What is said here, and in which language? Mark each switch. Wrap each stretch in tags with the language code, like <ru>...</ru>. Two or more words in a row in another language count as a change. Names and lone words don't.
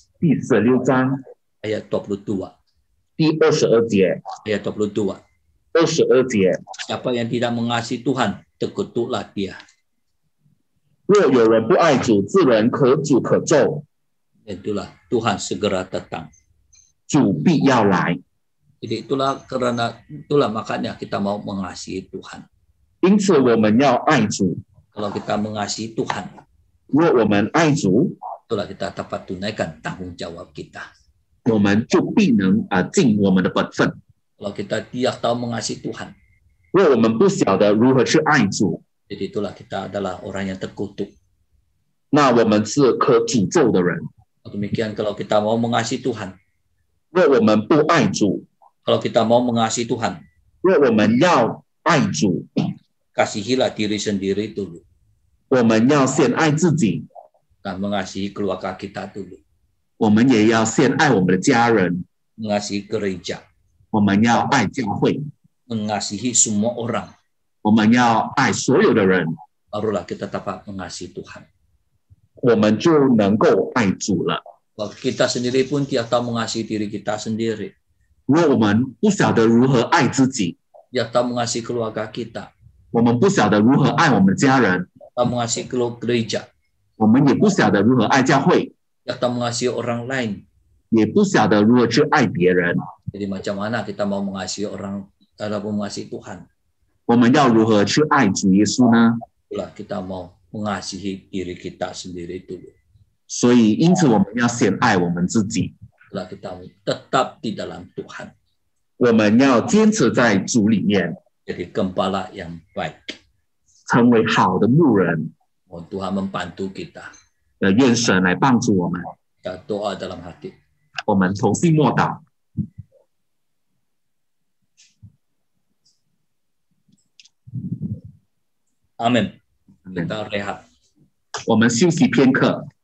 <zh>第16章</zh> <ms>ayat 22.</ms> <zh>第22节，</zh> <ms>Ayat 22.</ms> <zh>22节，</zh> <ms>Siapa yang tidak mengasihi Tuhan, terkutuklah dia.</ms> <zh>若有人不爱主，自然可诅可咒，</zh> <ms>Itulah Tuhan segera datang.</ms> <zh>主必要来。</zh> <ms>Jadi itulah makanya kita mau mengasihi Tuhan.</ms> <zh>因此，我们要爱主。</zh> <ms>Kalau kita mengasihi Tuhan,</ms> <zh>若我们爱主，</zh> <ms>itulah kita dapat tunaikan tanggung jawab kita.</ms> <zh>我们就必能尽我们的本分。</zh> <ms>Kalau kita tidak tahu mengasihi Tuhan,</ms> <zh>若我们不晓得如何去爱主，</zh> <ms>jadi itulah kita adalah orang yang terkutuk.</ms> <zh>那我们是可诅咒的人。</zh> <ms>Demikian kalau kita mau mengasihi Tuhan,</ms> <zh>若我们不爱主，</zh> <ms>kalau kita mau mengasihi Tuhan,</ms> <zh>若我们要爱主，</zh> <ms>kasihilah diri sendiri dulu</ms> <zh>我们要先爱自己，</zh> <ms>dan mengasihi keluarga kita dulu,</ms> <zh>我们也要先爱我们的家人，</zh> <ms>mengasihi gereja,</ms> <zh>我们要爱教会，</zh> <ms>mengasihi semua orang,</ms> <zh>我们要爱所有的人，</zh> <ms>barulah kita dapat mengasihi Tuhan.</ms> <zh>我们就能够爱主了。</zh> <ms>Kalau kita sendiri pun tidak tahu mengasihi diri kita sendiri,</ms> <zh>如果我们不晓得如何爱自己，</zh> <ms>tidak tahu mengasihi keluarga kita,</ms> <zh>我们不晓得如何爱我们家人，</zh> <ms>tidak tahu mengasihi gereja,</ms> <zh>我们也不晓得如何爱教会，</zh> <ms>tidak tahu mengasihi orang lain.</ms> <zh>也不晓得如何去爱别人。</zh> <ms>Jadi macam mana kita mau mengasihi orang ataupun mengasihi Tuhan?</ms> <zh>我们要如何去爱主耶稣呢？</zh> <ms>Itulah kita mau mengasihi diri kita sendiri dulu.</ms> <zh>所以，因此我们要先爱我们自己，</zh> <ms>Itulah kita tetap di dalam Tuhan.</ms> <zh>我们要坚持在主里面，</zh> <ms>Jadi gembala yang baik.</ms> <zh>成为好的牧人。</zh> <ms>Mohon Tuhan membantu kita.</ms> <zh>愿神来帮助我们。</zh> <ms>Kita doa dalam hati.</ms> <zh>我们同心默祷。</zh> <ms>Amin. Kita rehat.</ms> <zh>我们休息片刻。</zh>